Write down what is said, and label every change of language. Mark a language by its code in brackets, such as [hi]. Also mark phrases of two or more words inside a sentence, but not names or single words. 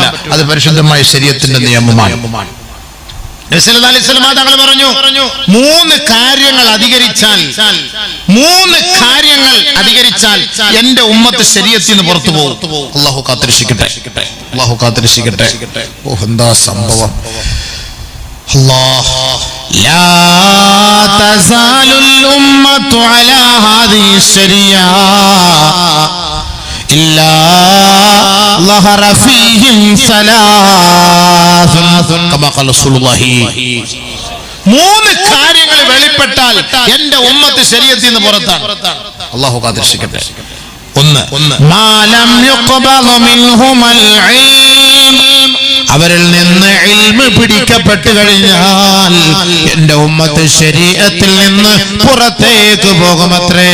[ml] അത് പരിശുദ്ധമായ ശരീഅത്തിന്റെ നിയമമാണ്. തങ്ങൾ പറഞ്ഞു 3 കാര്യങ്ങൾ അധികരിച്ചാൽ എന്റെ ഉമ്മത്ത് ശരീഅത്തിൽ നിന്ന് പുറത്തു പോകും. അല്ലാഹു കാത്തിരക്ഷിക്കട്ടെ. ഓ, എന്താ സംഭവം! [ar] لا تزال الأمة على هذه الشريعة إلا ظهر فيهم ثلاث كما قال رسول الله. [ml] 3 കാര്യങ്ങൾ വെളിപ്പെട്ടാൽ എന്റെ ഉമ്മത്ത് ശരീഅത്തിൽ നിന്ന് പുറത്താണ്. അല്ലാഹു കാത്തിരക്ഷിക്കട്ടെ. 1 [ar] ما لم يقبض منهم العلم, [ml] അവരിൽ നിന്ന് ഇൽമ് പിടിക്കപ്പെട്ടു കഴിഞ്ഞാൽ എന്റെ ഉമ്മത്ത് ശരീഅത്തിൽ നിന്ന് പുറത്തേക്ക് പോകുമത്രേ.